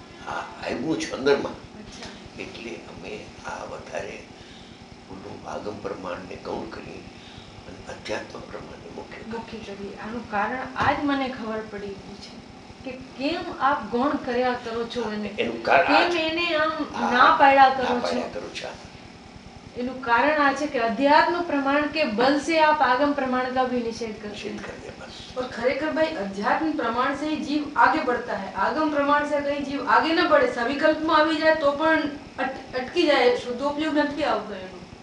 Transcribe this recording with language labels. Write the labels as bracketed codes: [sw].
[gu] આ આવ્યું છે અંદરમાં, એટલે અમે આ વધારે આગમ પ્રમાણને ગૌણ કરી અને અધ્યાત્મ પ્રમાણને મુખ્ય કરી. આનું કારણ આજ મને ખબર પડી છે કે કેમ આપ ગૌણ કર્યા કરો છો અને એનું કારણ કેમ એને આમ ના પાડ્યા કરો છો. એનું કારણ આ છે કે [hi] अध्यात्म प्रमाण के बल से आप आगम प्रमाण का भी निषेध करते हैं. और खरेखर भाई अध्यात्म प्रमाण से ही जीव आगे बढ़ता है. आगम प्रमाण से कहीं जीव आगे न बढ़े, सविकल्प में [gu] આવી જાય તો પણ અટકી જાય, શુદ્ધોપયોગ નથી આવતો એનો.